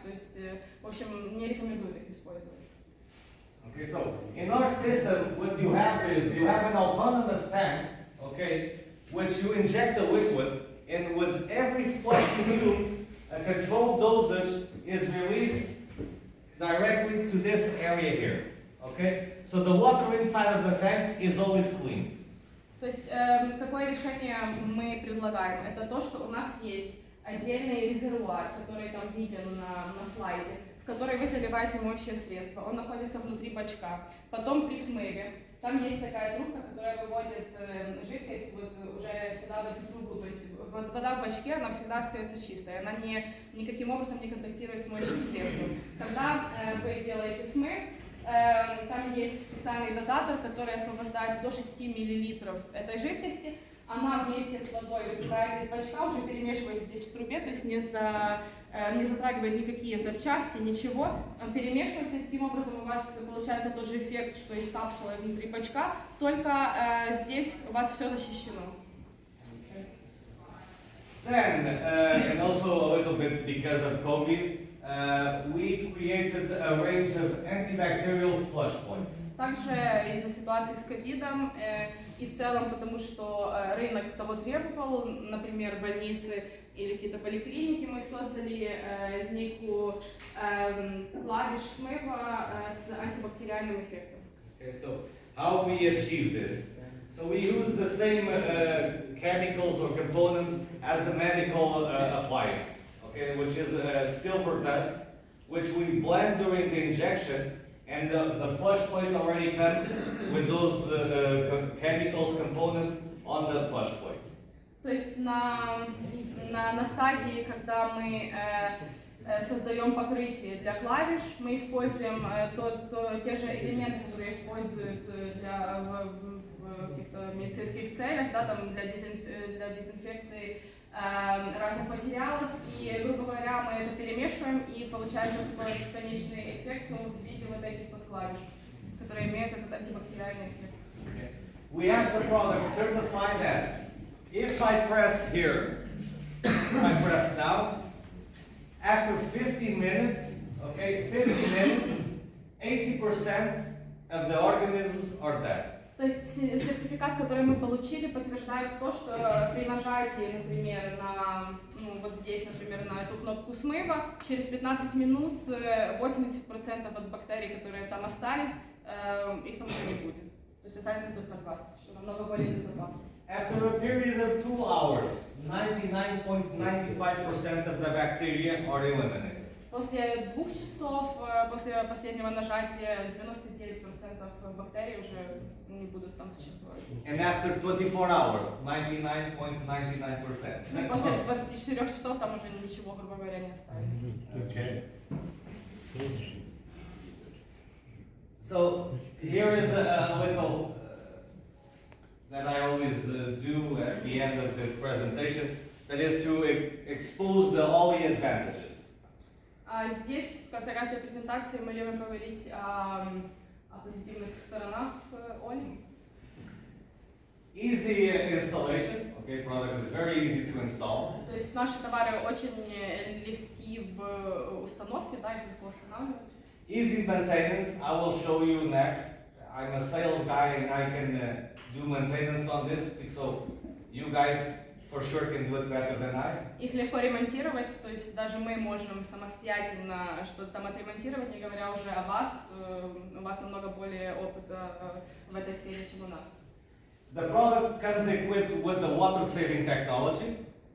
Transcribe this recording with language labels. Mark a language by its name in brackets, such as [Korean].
[Russian] То есть, в общем, не рекомендуют их использовать. [English] Okay, so in our system, what you have is you have an autonomous tank, okay, which you inject the liquid, and with every flush you do, a controlled dosage is released directly to this area here. Okay, so the water inside of the tank is always clean. [Russian] То есть, какое решение мы предлагаем? Это то, что у нас есть отдельный резервуар, который там виден на слайде, в который вы заливаете моющее средство. Он находится внутри бачка. Потом при смыве там есть такая трубка, которая выводит жидкость вот уже сюда, в эту трубу. То есть вода в бачке, она всегда остается чистой, она никаким образом не контактирует с моющим средством. Когда вы делаете смыв, там есть специальный дозатор, который освобождает до 6 мл этой жидкости. Она вместе с водой вытекает из бачка, уже перемешиваясь здесь в трубе, то есть не затрагивает никакие запчасти, ничего. Перемешивается, и таким образом у вас получается тот же эффект, что и с капсулой внутри бачка, только здесь у вас все защищено. [English] Then, and also a little bit because of COVID, we've created a range of antibacterial flush points. [Russian] Также из-за ситуации с ковидом и в целом потому, что рынок того требовал, например, больницы или какие-то поликлиники, мы создали линейку клавиш смыва с антибактериальным эффектом. [English] Okay, so how we achieve this? So we use the same chemicals or components as the medical appliance, okay, which is silver dust, which we blend during the injection, and the flush plate already comes with those chemicals components on the flush plates. [Russian] То есть на стадии, когда мы создаем покрытие для клавиш, мы используем те же элементы, которые используют в каких-то медицинских целях, да, там для дезинфекции разных материалов, и, грубо говоря, мы это перемешиваем, и получается такой конечный эффект в виде вот этих вот клавиш, которые имеют этот антибактериальный эффект. [English] We have the product certified that if I press here, I press now, after 50 minutes, okay, 50 minutes, 80% of the organisms are dead. [Russian] То есть сертификат, который мы получили, подтверждает то, что при нажатии, например, вот здесь, например, на эту кнопку смыва, через 15 минут 80% от бактерий, которые там остались, их там уже не будет. То есть останется только 20, что намного более безопасно. [English] After a period of 2 hours, 99.95% of the bacteria are eliminated. [Russian] После 2 часов, после последнего нажатия, 99% бактерий уже не будут там существовать. [English] And after 24 hours, 99.99%. [Russian] И после 24 часов там уже ничего, грубо говоря, не осталось. [English] Okay. [Russian] Сразу же. [English] So here is a little that I always do at the end of this presentation, that is to expose the OLI advantages. [Russian] Здесь, в конце каждой презентации, мы любим говорить о позитивных сторонах OLI. [English] Easy installation, okay, product is very easy to install. [Russian] То есть наши товары очень легки в установке, да, их легко устанавливать. [English] Easy maintenance, I will show you next. I'm a sales guy and I can do maintenance on this, so you guys for sure can do it better than I. [Russian] Их легко ремонтировать, то есть даже мы можем самостоятельно что-то там отремонтировать, не говоря уже о вас. У вас намного более опыта в этой сфере, чем у нас. [English] The product comes equipped with the water-saving technology.